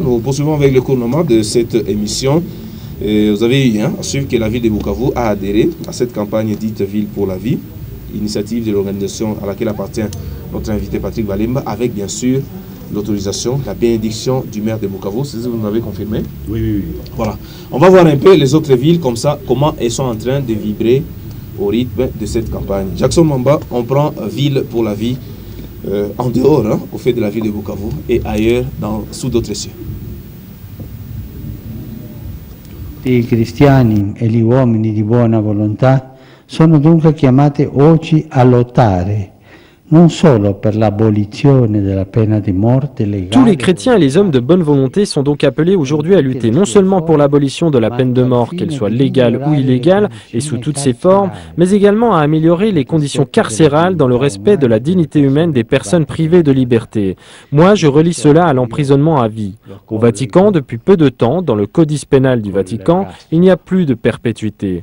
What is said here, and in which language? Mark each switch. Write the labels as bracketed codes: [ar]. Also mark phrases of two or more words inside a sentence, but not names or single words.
[fr] Nous poursuivons avec le cours de cette émission. Et vous avez eu à suivre que la ville de Bukavu a adhéré à cette campagne dite Ville pour la vie, initiative de l'organisation à laquelle appartient notre invité Patrick Balemba, avec bien sûr l'autorisation, la bénédiction du maire de Bukavu. C'est ce que vous nous avez confirmé? Oui, oui, oui. Voilà. On va voir un peu les autres villes comme ça, comment elles sont en train de vibrer au rythme de cette campagne. Jackson Mamba, on prend Ville pour la vie en dehors, hein, au fait de la ville de Bukavu et ailleurs, sous d'autres cieux. [it] I cristiani e gli uomini di buona volontà sono dunque chiamati oggi a lottare non solo per l'abolizione della pena di morte legale. [fr] Tous les chrétiens et les hommes de bonne volonté sont donc appelés aujourd'hui à lutter non seulement pour l'abolition de la peine de mort, qu'elle soit légale ou illégale et sous toutes ses formes, mais également à améliorer les conditions carcérales dans le respect de la dignité humaine des personnes privées de liberté. Moi, je relie cela à l'emprisonnement à vie. Au Vatican, depuis peu de temps, dans le codice pénal du Vatican, il n'y a plus de perpétuité.